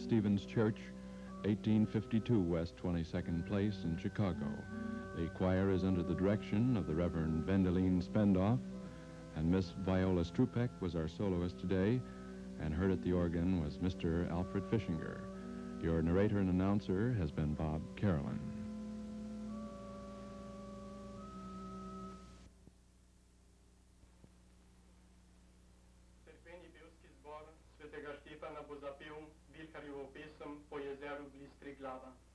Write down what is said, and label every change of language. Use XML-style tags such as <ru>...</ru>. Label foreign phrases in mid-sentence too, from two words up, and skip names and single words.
<en>Stephen's Church, 1852 West 22nd Place in Chicago. The choir is under the direction of the Reverend Wendelin Spendoff, and Miss Viola Strupek was our soloist today, and heard at the organ was Mr. Alfred Fischinger. Your narrator and announcer has been Bob Carolyn.</en> <sl>Svetega Štefana bo zapel Vilharjevo pesem Po jezeru bliz Triglava.</sl>